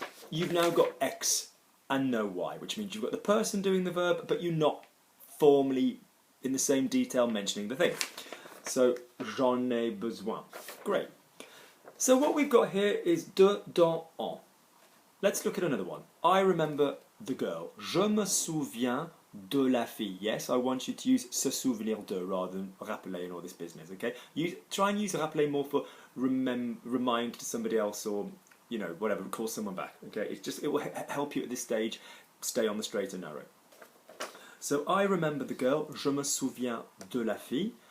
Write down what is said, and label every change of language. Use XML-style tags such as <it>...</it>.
<en>You've now got X and no Y, which means you've got the person doing the verb, but you're not formally in the same detail mentioning the thing. So,</en> <fr>j'en ai besoin.</fr> <en>Great. So what we've got here is de, dans, en. Let's look at another one. I remember the girl.</en> <fr>Je me souviens de la fille.</fr> <en>Yes, I want you to use se souvenir de rather than rappeler and all this business, okay? Try and use rappeler more for remind to somebody else, or, you know, whatever, call someone back, okay? It will help you at this stage stay on the straight and narrow. So I remember the girl.</en> <fr>Je me souviens de la fille.</fr>